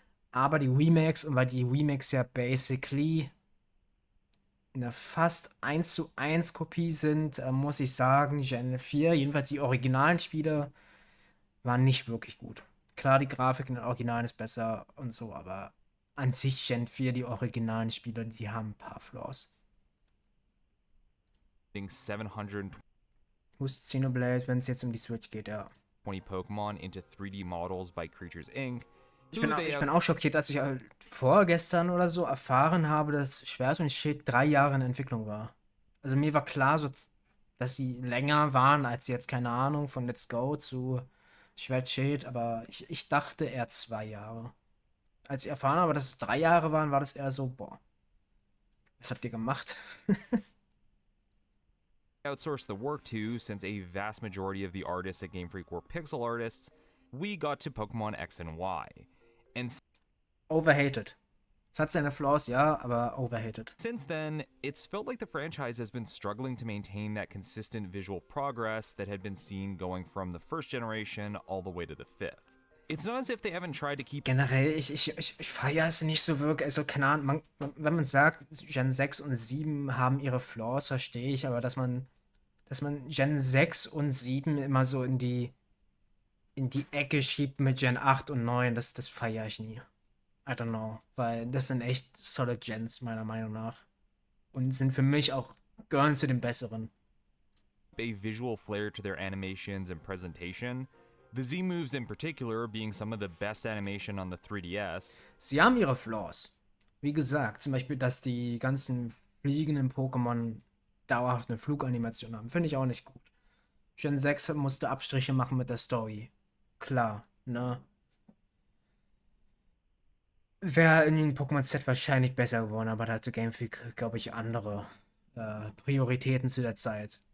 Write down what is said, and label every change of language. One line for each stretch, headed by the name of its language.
German: Aber die Remakes, und weil die Remakes ja basically eine fast 1:1 Kopie sind, muss ich sagen, Gen 4, jedenfalls die originalen Spiele, waren nicht wirklich gut. Klar, die Grafik in den Originalen ist besser und so, aber an sich Gen 4, die originalen Spiele, die haben ein paar Flaws.
English: 720
German: Who's Xenoblade, wenn es jetzt um die Switch geht, ja.
English: Pokemon into 3D models by Creatures Inc.
German: Ich bin auch schockiert, als ich vorgestern oder so erfahren habe, dass Schwert und Schild 3 Jahre in Entwicklung war. Also mir war klar, so, dass sie länger waren als jetzt, keine Ahnung, von Let's Go zu Schwert Schild, aber ich dachte eher 2 Jahre. Als ich erfahren habe, dass es 3 Jahre waren, war das eher so, boah, was habt ihr gemacht?
English: outsourced the work to, since a vast majority of the artists at Game Freak were pixel artists, we got to Pokemon X and Y. And
German: Overhated. Es hat seine Flaws, ja, aber overhated.
English: since then, it's felt like the franchise has been struggling to maintain that consistent visual progress that had been seen going from the first generation all the way to the fifth. It's not as if they haven't tried to keep
German: Generell, ich feiere es nicht so wirklich. Also, keine Ahnung, wenn man sagt, Gen 6 und 7 haben ihre Flaws, verstehe ich, aber dass man Gen 6 und 7 immer so in die Ecke schiebt mit Gen 8 und 9, das feiere ich nie.
English: I don't know,
German: weil das sind echt solid Gens, meiner Meinung nach. Und sind für mich auch, gehören zu den besseren.
English: a visual flair to their animations and presentation. The Z moves in particular being some of the best animation on the 3DS.
German: Sie haben ihre Flaws. Wie gesagt, zum Beispiel, dass die ganzen fliegenden Pokémon dauerhaft eine Fluganimation haben. Finde ich auch nicht gut. Gen 6 musste Abstriche machen mit der Story. Klar, ne? Wäre in den Pokémon Z wahrscheinlich besser geworden, aber da hatte Game Freak, glaube ich, andere Prioritäten zu der Zeit.